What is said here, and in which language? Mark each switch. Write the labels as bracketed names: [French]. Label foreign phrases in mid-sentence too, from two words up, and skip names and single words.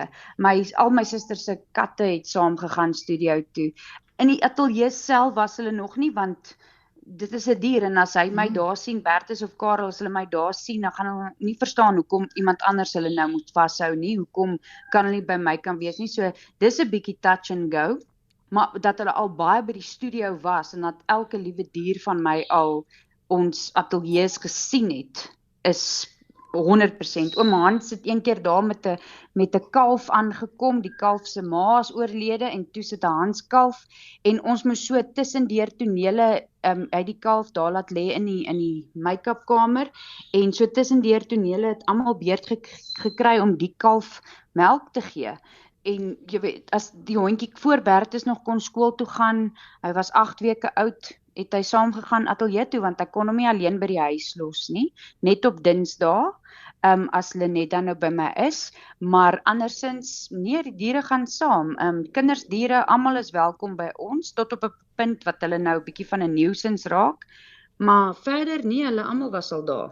[Afrikaans] Al my susters se katte het saam gegaan studio toe. In die ateljee self was hulle nog nie, want dit is 'n dier en as hy my daar sien, Bertus of Karel, as hulle my daar sien, dan gaan hulle nie verstaan hoekom iemand anders hulle nou moet vashou nie, hoekom kan hulle nie by my kan wees nie. So dis 'n bietjie [English] touch and go, [Afrikaans] maar dat hulle al baie by die studio was en dat elke liewe dier van my al ons ateljees gesien het, is 100%. Oom Hans het een keer daar met 'n kalf aangekom, die kalf se ma is oorlede en toe sit 'n Hanskalf en ons moes so tussendeur tonele uit die kalf daar laat lê in die make-up kamer en so tussendeur tonele het almal beurt gekry om die kalf melk te gee. En jy weet, as die hondjie voor Bertus nog kon skool toe gaan, hy was 8 weke oud, het hy saam gegaan ateljee toe, want hy kon hom nie alleen by die huis los nie, net op Dinsdae, as Lenet dan nou by my is, maar andersins, nee, die diere gaan saam, kinders, diere, almal is welkom by ons, tot op 'n punt wat hulle nou 'n bietjie van 'n nuisance raak, maar verder, nee, hulle almal was al daar.